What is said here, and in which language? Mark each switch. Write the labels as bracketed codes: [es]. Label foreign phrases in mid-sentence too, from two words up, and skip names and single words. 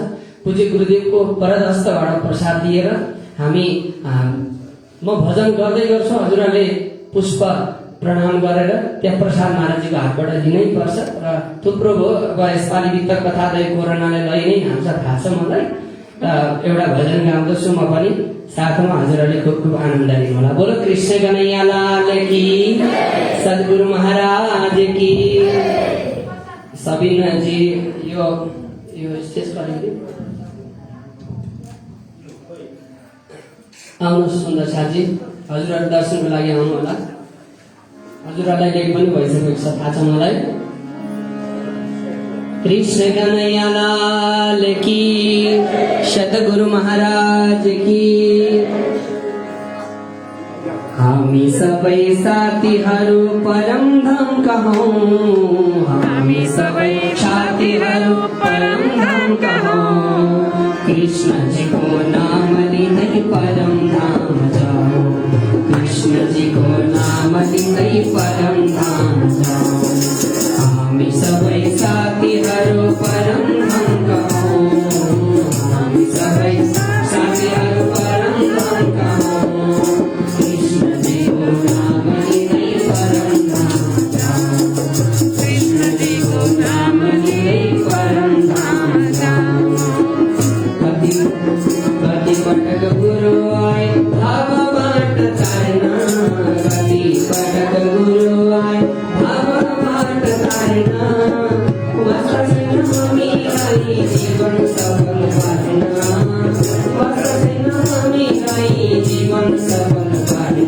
[ne] पूज्य गुरुदेवको वरदहस्तबाट प्रसाद दिएर हामी म भजन गर्दै गर्छु, हजुरहरूले पुष्प प्रणाम गरेर त्यहाँ प्रसाद महाराजजीको हातबाट दिनै पर्छ। र थुप्रो भयो, अब यसपालि वित्त कथा दही कोरोनाले लइ नै हाल्छ थाहा छ मलाई। एउटा भजन गाउँदछु म पनि, साथमा हजुरहरूले खुब खुब आनन्द लिनु होला। [hi] बोलो कृष्ण कन्हैया लाल की, सद्गुरु महाराज की। [ne] सबिना जी यो स्टेज गरिदिनु। आउनुहोस् सुन्दर साथी, हजुरहरू दर्शनको लागि आउनु होला। हजुरहरूलाई लेख पनि भइसकेको छ थाहा छ मलाई। [hi] कृष्ण कन्हैया लाल की, सद्गुरु महाराज की। [ne] हामी सबै साथीहरू परम धाम कहौं, हामी सबै साथीहरू परम धाम कहौं। कृष्ण जी को नाम लिँदै परम धाम जाओ, कृष्ण जी को नाम लिँदै परम धाम जाओ। हामी सबै साथीहरू परम धाम कहौं, हामी सबै साथीहरू परम धाम कहौं। कृष्ण जी को नाम लिँदै परम धाम जाओ, कृष्ण जी को नाम लिँदै परम धाम जाओ। कति पटक गुरु आए भावबाट तार्न, कति पटक गुरु आए भावबाट तार्न। बस्दैन हामीलाई जीवन सफल पार्न, बस्दैन हामीलाई जीवन सफल पार्न।